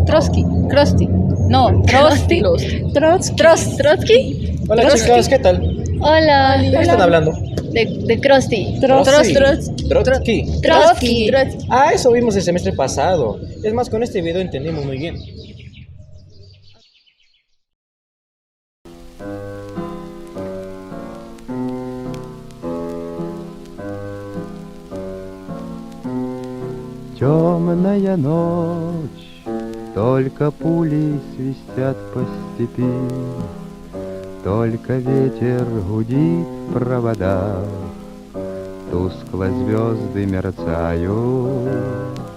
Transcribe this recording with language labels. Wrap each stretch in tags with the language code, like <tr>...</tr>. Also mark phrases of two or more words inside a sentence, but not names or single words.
<es>Trotsky. No, Trotsky. Trotsky. Hola chicas, ¿qué tal? ¿De Hola. qué están hablando? De Krusty. Trotsky. Ah, eso vimos el semestre pasado. Es más, con este video entendimos muy bien.</es> <ru>Темная ночь, только пули свистят по степи, только ветер гудит в проводах, тускло звезды мерцают.</ru>